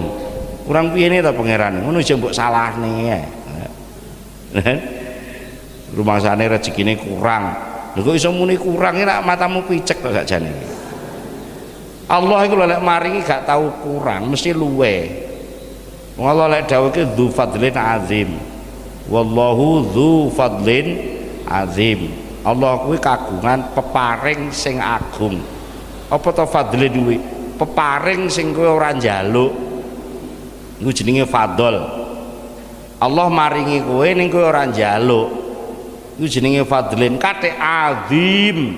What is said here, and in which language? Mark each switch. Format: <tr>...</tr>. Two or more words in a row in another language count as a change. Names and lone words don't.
<jv>Kurang piyene ta pangeran? Ngono aja mbok salahne ya. Rumangsane rezekine kurang. Lha kok iso muni kurang nek matamu picek to sakjane. Allah iku lek maringi gak tau kurang, mesti luwe. Wong Allah lek dawuhke</jv> <ar>ذو فضل عظيم. والله ذو فضل عظيم.</ar> <jv>Allah kuwi kagungan peparing sing agung. Apa to fadlin kuwi? Peparing sing kowe ora njaluk. Iku jenenge fadl. Allah maringi kowe ning kowe ora njaluk. Iku jenenge fadlin kate azim.</jv>